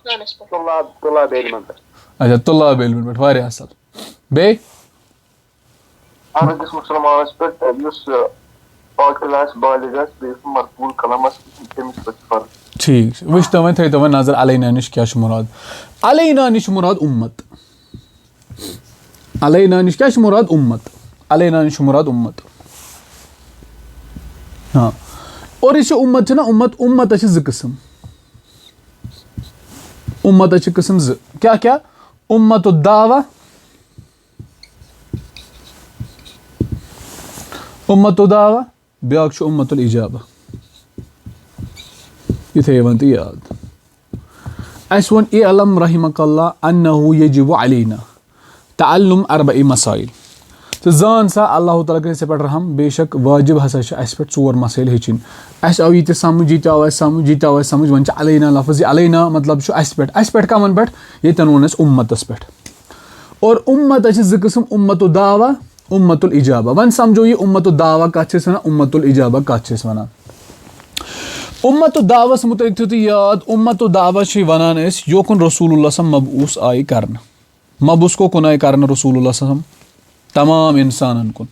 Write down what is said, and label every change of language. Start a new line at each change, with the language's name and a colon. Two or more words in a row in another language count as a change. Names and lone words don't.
Kashmiri: اچھا طلاب علمَن پٮ۪ٹھ واریاہ اَصٕل بیٚیہِ ٹھیٖک چھُ وٕچھتو وۄنۍ تھٲیتو وۄنۍ نظر علینا نِش کیٛاہ چھُ مُراد علینا نِش چھُ مُراد اُمت علینا نِش کیٛاہ چھُ مُراد اُمت علینا نِش چھُ مُراد اُمت ہاں اور یہِ چھُ اُمت چھُنہ اُمتَس چھِ 2 قٕسٕم اُمتَس چھِ قٕسٕم 2 کیٛاہ
Arabic: اُمت الدعوا
Kashmiri: بیٛاکھ چھُ
Arabic: اُمت الاجابہ
Kashmiri: یہِ تھٲیِو وۄنۍ تُہۍ یاد اَسہِ ووٚن
Arabic: اے علم رحمک اللہ انہو یجب علینا تعلُم
Kashmiri: 4 مسائل ژٕ زان سا اللہ تعالیٰ کٔرِنۍ ژےٚ پٮ۪ٹھ رحم بے شک واجب ہسا چھِ اَسہِ پٮ۪ٹھ 4 مسٲیِل ہیٚچھِنۍ اَسہِ آو یہِ تہِ سَمٕجھ یہِ تہِ آو اَسہِ سَمٕجھ وۄنۍ چھِ علینا لفظ یہِ علینا مطلب چھُ اَسہِ پٮ۪ٹھ کَمن پٮ۪ٹھ ییٚتٮ۪ن ووٚن اَسہِ اُمتَس پٮ۪ٹھ اور اُمتَس چھِ 2 قٕسٕم
Arabic: اُمت الدعوا اُمت الاجابہ
Kashmiri: وۄنۍ سَمجھو یہِ
Arabic: اُمت الدعوا
Kashmiri: کَتھ چھِ أسۍ وَنان
Arabic: اُمت الاجابہ
Kashmiri: کَتھ چھِ أسۍ وَنان اُمت الدعواہَس مُتعلِق تھٲیِو تُہۍ یاد
Arabic: اُمت الدعوا
Kashmiri: چھِ وَنان أسۍ یوکُن رسول اللہ صلی مبعوٗث آیہِ کَرنہٕ مبعوٗث کوکُن آیہِ کَرنہٕ رسول اللہ صلی تمام اِنسانَن